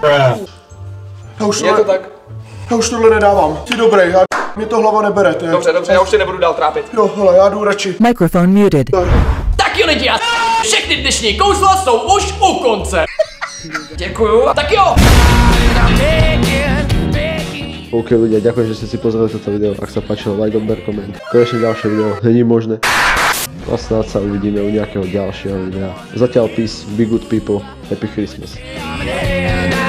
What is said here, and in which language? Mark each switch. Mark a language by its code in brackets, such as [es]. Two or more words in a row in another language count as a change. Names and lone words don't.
[cs] Je to tak? Já už tohle nedávám. Ty dobrý, mě to hlava nebere, ty. Dobře, já už tě nebudu dál trápit. Jo, hele, já jdu radši. [en] Microphone muted. [cs] Tak jo lidi, a všechny dnešní kouzla jsou už u konce. Děkuju. Tak jo. [sk] OK ľudia, ďakujem, že ste si pozreli toto video. Ak sa páčilo, like, odber, koment. Konečne ďalšie video, [cs] není možné. [sk] A snad sa uvidíme u nejakého ďalšieho videa. [en] Zatiaľ peace, be good people, happy Christmas.